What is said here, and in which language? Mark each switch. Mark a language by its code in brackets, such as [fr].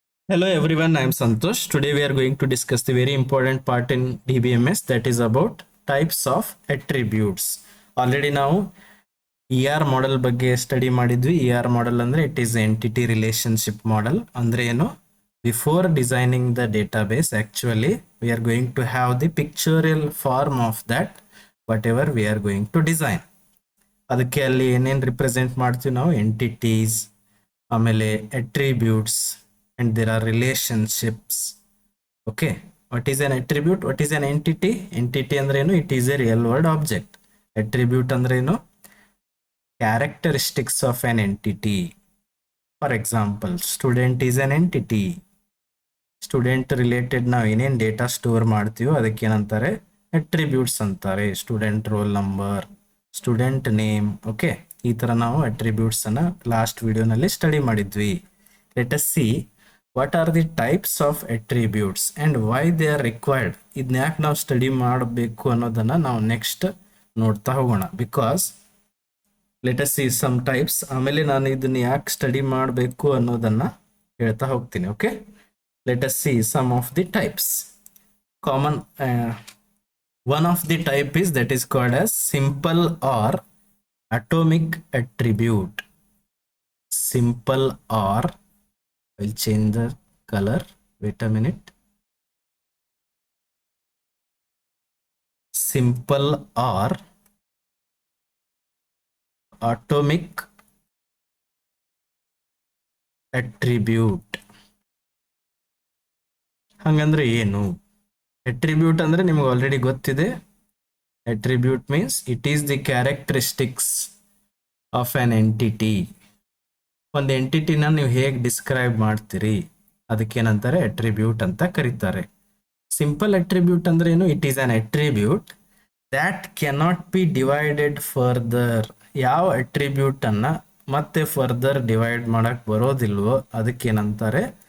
[en] Hello everyone, I am Santosh. Today we are going to discuss the very important part in DBMS, that is about types of attributes. [kn] Already ನಾವು ER model ಬಗ್ಗೆ study ಮಾಡಿದ್ವಿ. [en] ER model ಅಂದ್ರೆ it is entity relationship model. [kn] ಅಂದ್ರೆ ಏನು? [en] Before designing the database, actually we are going to have the pictorial form of that whatever we are going to design. [kn] ಅದಕ್ಕೆ ಅಲ್ಲಿ ಏನೇನು represent ಮಾಡ್ತೀವಿ ನಾವು ಎಂಟಿಟೀಸ್, ಆಮೇಲೆ attributes, [en] and there are relationships. Okay, what is an attribute? What is an entity? [kn] Entity ಅಂದ್ರೆ ಏನು? [en] It is a real world object. [kn] Attribute ಅಂದ್ರೆ ಏನು? [en] Characteristics of an entity. For example, student is an entity. [kn] Student related ನಾವು ಏನೇನು data store ಮಾಡ್ತೀವೋ ಅದಕ್ಕೆ ಏನಂತಾರೆ? Attributes ಅಂತಾರೆ. Student roll number, student name. Okay, ಈ ತರ ನಾವು ಅಟ್ರಿಬ್ಯೂಟ್ಸ್ ಅನ್ನ ಲಾಸ್ಟ್ ವಿಡಿಯೋನಲ್ಲಿ ಸ್ಟಡಿ ಮಾಡಿದ್ವಿ. [en] Let us see what are the types of attributes and why they are required. [kn] ಇದನ್ನ ಯಾಕೆ ನಾವು ಸ್ಟಡಿ ಮಾಡಬೇಕು ಅನ್ನೋದನ್ನ ನಾವು ನೆಕ್ಸ್ಟ್ ನೋಡ್ತಾ ಹೋಗೋಣ. [en] because let us see some types, [kn] ಆಮೇಲೆ ನಾನು ಇದನ್ನ ಯಾಕೆ ಸ್ಟಡಿ ಮಾಡಬೇಕು ಅನ್ನೋದನ್ನ ಹೇಳ್ತಾ ಹೋಗ್ತೀನಿ. [en] Okay, let us see some of the types. Common one of the type is that is called as simple or atomic attribute. Simple or, I'll change the color, wait a minute. Simple or atomic attribute. [kn] ಹಂಗಂದ್ರೆ ಏನು? attribute ಅಂದ್ರೆ ನಿಮಗೆ already ಗೊತ್ತಿದೆ. [en] attribute means it is the characteristics of an entity. [kn] ಒಂದು ಎಂಟಿಟಿನ ನೀವು ಹೇಗೆ describe ಮಾಡ್ತೀರಿ ಅದಕ್ಕೇನಂತಾರೆ? Attribute ಅಂತ ಕರೀತಾರೆ. ಸಿಂಪಲ್ ಅಟ್ರಿಬ್ಯೂಟ್ ಅಂದ್ರೆ ಏನು? [en] It is an attribute that cannot be divided further. [kn] ಯಾವ ಅಟ್ರಿಬ್ಯೂಟ್ ಅನ್ನ ಮತ್ತೆ ಫರ್ದರ್ ಡಿವೈಡ್ ಮಾಡಕ್ ಬರೋದಿಲ್ವೋ ಅದಕ್ಕೇನಂತಾರೆ?